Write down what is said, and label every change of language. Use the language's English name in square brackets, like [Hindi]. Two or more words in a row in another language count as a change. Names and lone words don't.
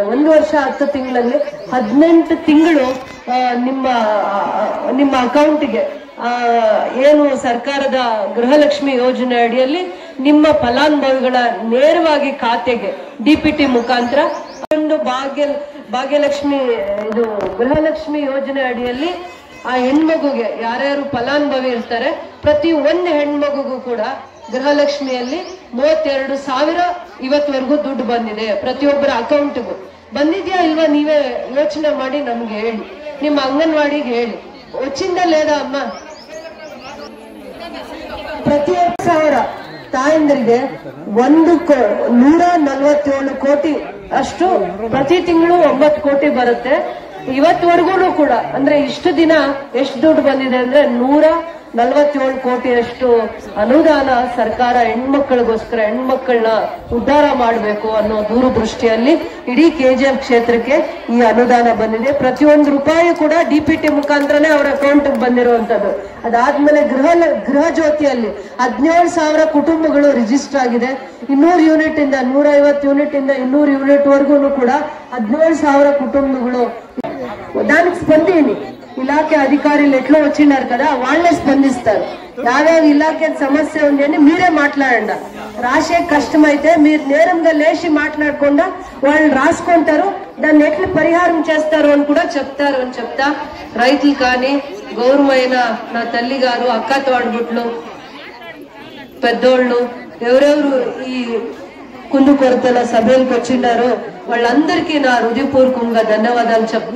[Kannada] 1 ವರ್ಷ 10 ತಿಂಗಳಲ್ಲಿ 18 ತಿಂಗಳು ನಿಮ್ಮ ಅಕೌಂಟ್ಗೆ ಏನು ಸರ್ಕಾರದ ಗೃಹಲಕ್ಷ್ಮಿ ಯೋಜನೆ ಅಡಿಯಲ್ಲಿ ನಿಮ್ಮ ಫಲಾನುಭವಿಗಳ ನೇರವಾಗಿ ಖಾತೆಗೆ ಡಿಪಿಟಿ ಮುಖಾಂತರ ಒಂದು ಭಾಗ್ಯಲಕ್ಷ್ಮಿ ಇದು ಗೃಹಲಕ್ಷ್ಮಿ ಯೋಜನೆ ಅಡಿಯಲ್ಲಿ ಆ ಹೆಣ್ಮಗುಗೆ ಯಾರ್ಯಾರು ಫಲಾನುಭವಿ ಇರ್ತಾರೆ ಪ್ರತಿ ಒಂದು ಹೆಣ್ಮಗುಗೂ ಕೂಡ ಗೃಹಲಕ್ಷ್ಮಿಯಲ್ಲಿ 32,000 ಇವತ್ತವರೆಗೂ ದುಡ್ಡು ಬಂದಿದೆ. ಪ್ರತಿಯೊಬ್ಬರ ಅಕೌಂಟ್ಗೂ ಬಂದಿದ್ಯಾ ಇಲ್ವಾ ನೀವೇ ಯೋಚನೆ ಮಾಡಿ ನಮ್ಗೆ ಹೇಳಿ, ನಿಮ್ಮ ಅಂಗನವಾಡಿಗೆ ಹೇಳಿ. [Telugu] వచ్చిందా లేదా ಅಮ್ಮ? [Kannada] ಪ್ರತಿ 1,000 ತಾಯಂದ್ರಿಗೆ 147 ಕೋಟಿ ಅಷ್ಟು ಪ್ರತಿ ತಿಂಗಳು 9 ಕೋಟಿ ಬರುತ್ತೆ. ಇವತ್ತವರೆಗೂ ಕೂಡ ಅಂದ್ರೆ ಇಷ್ಟು ದಿನ ಎಷ್ಟು ದುಡ್ಡು ಬಂದಿದೆ ಅಂದ್ರೆ 147 ಕೋಟಿಯಷ್ಟು ಅನುದಾನ ಸರ್ಕಾರ ಹೆಣ್ಮಕ್ಳಿಗೋಸ್ಕರ, ಹೆಣ್ಮಕ್ಳನ್ನ ಉದ್ಧಾರ ಮಾಡಬೇಕು ಅನ್ನೋ ದೂರದೃಷ್ಟಿಯಲ್ಲಿ ಇಡೀ ಕೆಜಿಎಫ್ ಕ್ಷೇತ್ರಕ್ಕೆ ಈ ಅನುದಾನ ಬಂದಿದೆ. ಪ್ರತಿಯೊಂದು ರೂಪಾಯಿ ಕೂಡ ಡಿಪಿಟಿ ಮುಖಾಂತರನೇ ಅವರ ಅಕೌಂಟ್ ಬಂದಿರುವಂತದ್ದು. ಅದಾದ್ಮೇಲೆ ಗೃಹ ಜ್ಯೋತಿಯಲ್ಲಿ 17,000 ಕುಟುಂಬಗಳು ರಿಜಿಸ್ಟರ್ ಆಗಿದೆ. 200 ಯೂನಿಟ್ ಇಂದ 150 ಯೂನಿಟ್ ಇಂದ 200 ಯೂನಿಟ್ ವರ್ಗು ಕೂಡ [Telugu] 17,000 కుటుంబాలు దానికి స్పందించి ఇలాకే అధికారులు ఎట్లా వచ్చినారు కదా వాళ్ళే స్పందిస్తారు. యావ్యావ ఇలాకే సమస్య ఉంది అని మీరే మాట్లాడండి. రాసే కష్టమైతే మీరు నేరంగా లేచి మాట్లాడకుండా వాళ్ళు రాసుకుంటారు, దాన్ని ఎట్లా పరిహారం చేస్తారు అని కూడా చెప్తారు అని చెప్తా రైతులు కానీ గౌరవమైన నా తల్లి గారు, అక్క తోడబుట్లు, పెద్దోళ్ళు ఎవరెవరు ఈ కుందుకొరతల సభలకు వచ్చిండారో వాళ్ళందరికీ నా హృదయపూర్వకంగా ధన్యవాదాలు చెప్తా.